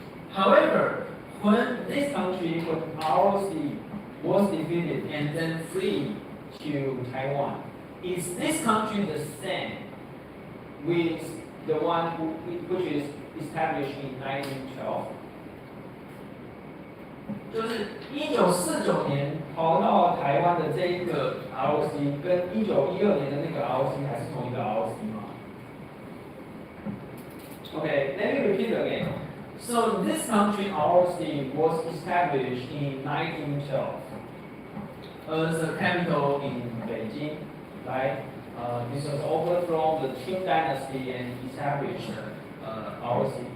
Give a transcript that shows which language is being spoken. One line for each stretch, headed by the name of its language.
English: However, when this country, when ROC was defeated and then freed to Taiwan, is this country the same with the one which is established in 1912?
Chinese: 就是1949年逃到台湾的这一个 ROC 跟1912年的那个 ROC 还是同一个 ROC 吗？
English: Okay, let me repeat again. So this country ROC was established in 1912 as a capital in Beijing, right? This was overthrown the Qing dynasty and established ROC.